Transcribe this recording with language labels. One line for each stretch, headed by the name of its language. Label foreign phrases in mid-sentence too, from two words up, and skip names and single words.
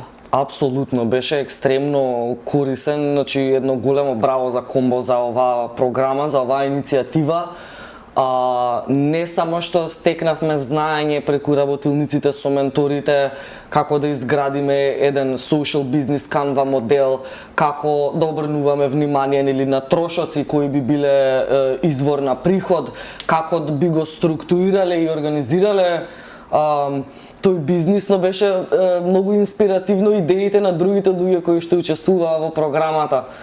Macedonian: Апсолутно, беше екстремно корисен, значи едно големо браво за Комбо за оваа програма, за оваа иницијатива. Не само што стекнавме знаење преку работилниците со менторите, како да изградиме еден
English: social business
Macedonian: Canva модел, како да обрнуваме внимание или на трошоци кои би биле извор на приход, како би го структурирале и организирале тој бизнис, но беше многу инспиративно идеите на другите луѓе кои што учествуваа во програмата.